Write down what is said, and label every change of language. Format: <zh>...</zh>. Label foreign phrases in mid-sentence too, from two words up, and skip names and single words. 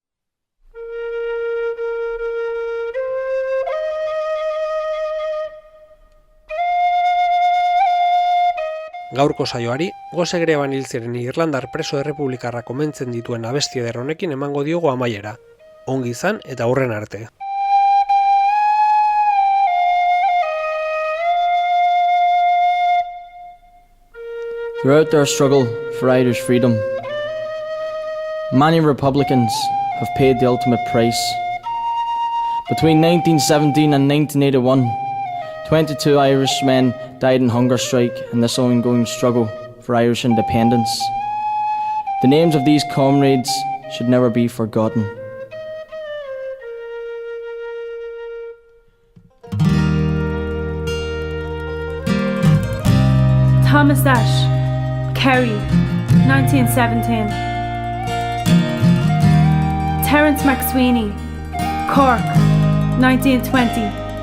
<eu>Gaurko saioari, gose greban hil ziren Irlandar preso errepublikarrak omentzen dituen abesti eder honekin emango diogu amaiera. Ongi izan eta hurren arte.</eu> <en>Throughout their struggle for Irish freedom, many Republicans have paid the ultimate price. Between 1917 and 1981, 22 Irishmen died in hunger strike in this ongoing struggle for Irish independence. The names of these comrades should never be forgotten. Thomas Ashe, Kerry, 1917. Terence McSweeney, Cork, 1920.</en>